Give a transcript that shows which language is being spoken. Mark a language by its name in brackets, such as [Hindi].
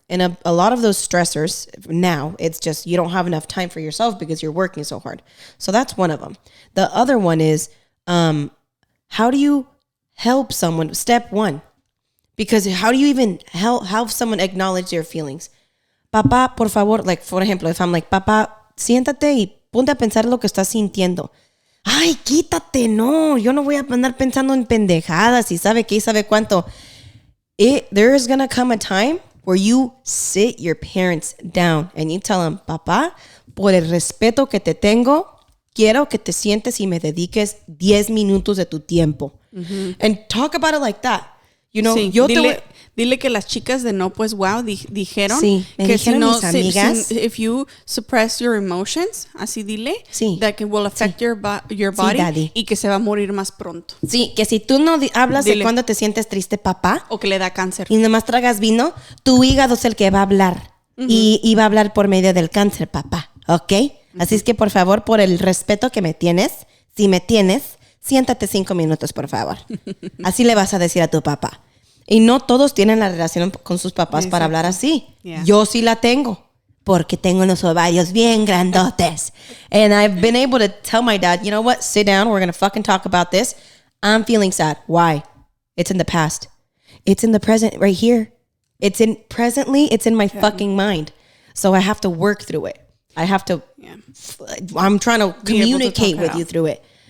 [English] And a lot of those stressors now, it's just you don't have enough time for yourself because you're working so hard. So that's one of them. The other one is how do you help someone? Step 1. Because how do you even help someone acknowledge their feelings? [Spanish] Papá, por favor, [English] like for example, if I'm like, [Spanish] papá, siéntate y ponte a pensar lo que estás sintiendo. Ay, quítate, no. Yo no voy a andar pensando en pendejadas y sabe qué y sabe cuánto. [English] There is gonna come a time where you sit your parents down and you tell them, [Spanish] papá, por el respeto que te tengo, quiero que te sientes y me dediques 10 minutos de tu tiempo. [English] And talk about it like that. You know, [Spanish] sí, dile que las chicas de No Pues Guau dijeron me que dijeron si no, mis amigas, [English] if you suppress your emotions, [Spanish] así dile, [English] that it will affect your body [Spanish] y que se va a morir más pronto. Sí, que si tú no hablas de cuando te sientes triste, papá, o que le da cáncer y nomás tragas vino, tu hígado es el que va a hablar y va a hablar por medio del cáncer, papá, ¿ok? Así es que por favor, por el respeto que me tienes, si me tienes, siéntate 5 minutos, por favor. Así le vas a decir a tu papá. Y no todos tienen la relación con sus papás para hablar así. [English] Yeah. [Spanish] Yo sí la tengo, porque tengo los ovarios bien grandotes. [English] And I've been able to tell my dad, you know what, sit down, we're going to fucking talk about this. I'm feeling sad. Why? It's in the past. It's in the present right here. It's in my fucking mind. So I have to work through it. I have to, I'm trying to communicate with you through it.